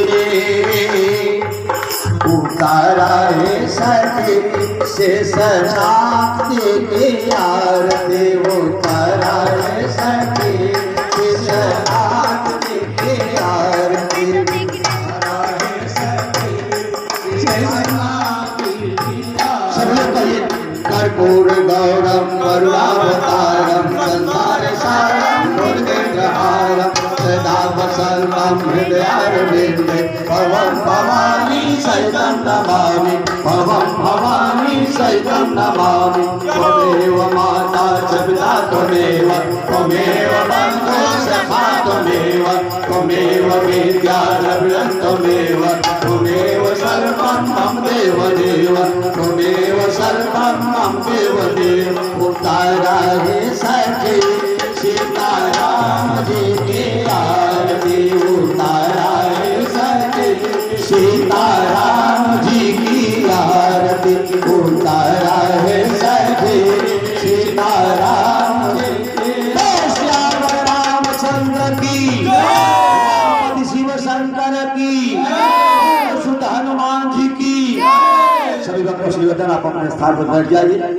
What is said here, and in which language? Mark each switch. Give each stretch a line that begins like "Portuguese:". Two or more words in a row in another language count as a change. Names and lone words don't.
Hindi: उतारा है सखी शेषनाग की आरती उतारा है सखी शेषनाग की आरती उतारा है सखी शेषनाग की आरती
Sanskrit: कर्पूर गौरम करुणावतारम संसार सारम दुर्गेन्द्रहारम सदा वसल्लम हृदयारविन्दे भवं भवानी सहितं नमामि भवं भवानी सहितं नमामि त्वमेव माता च पिता त्वमेव त्वमेव बन्धो सखा त्वमेव त्वमेव विद्या द्रविणं त्वमेव त्वमेव सर्वं मम देवदेव त्वमेव सर्वं मम
Hindi: देवदेव उतारा है सखी सीताराम जी की आरती उतारा है सखी सीताराम जी की आरती उतारा है सखी सीताराम जी की श्याम रामचंद्र की शिव शंकर की सुत हनुमान जी की सभी का प्रश्न निवेदन आप अपने स्थान पर बैठ जाइए